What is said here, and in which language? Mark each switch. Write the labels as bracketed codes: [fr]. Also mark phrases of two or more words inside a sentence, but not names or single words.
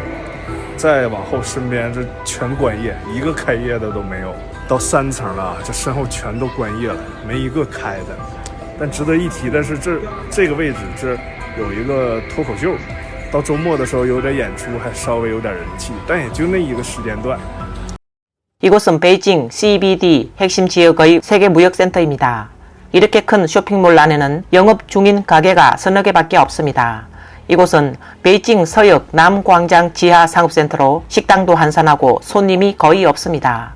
[zh] 再往后身边这全关业，一个开业的都没有。到3层了，这身后全都关业了，没一个开的。但值得一提的是，这个位置这有一个脱口秀，到周末的时候有点演出，还稍微有点人气，但也就那一个时间段。 [ko] 이곳은 베이징 CBD 핵심 지역의 세계무역센터입니다. 이렇게 큰 쇼핑몰 안에는 영업 중인 가게가 서너 개밖에 없습니다. 이곳은 베이징 서역 남광장 지하 상업센터로 식당도 한산하고 손님이 거의 없습니다.